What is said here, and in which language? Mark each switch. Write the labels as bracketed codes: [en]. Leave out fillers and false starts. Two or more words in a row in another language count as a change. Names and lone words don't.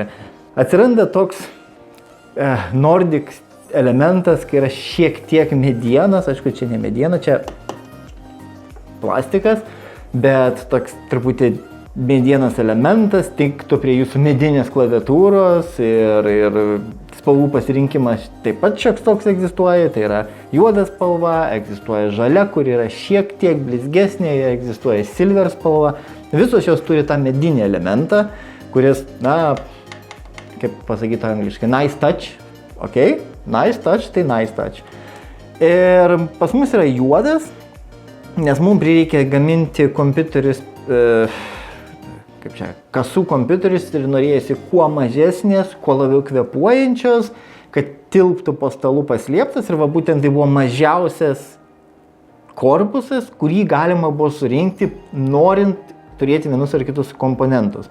[lt] Atsiranda toks Nordic elementas, kai yra šiek tiek medienas, aišku, čia ne mediena, čia plastikas, bet toks truputį medienos elementas tiktų prie jūsų medinės klaviatūros ir spalvų pasirinkimas taip pat šioks toks egzistuoja, tai yra juoda spalva, egzistuoja žalia, kur yra šiek tiek blizgesnė, egzistuoja silver spalva. Visos jos turi tą medinį elementą, kuris, kaip pasakyti angliškai, [en] nice touch, ok? Nice touch, tai nice touch. [lt] Ir pas mus yra juodas, nes mums prireikia gaminti kompiuterius, kasų kompiuterius ir norėjusi kuo mažesnės, kuo labiau kvėpuojančios, kad tilptų po stalu paslėptas ir būtent tai buvo mažiausias korpusas, kurį galima buvo surinkti, norint turėti vienus ar kitus komponentus.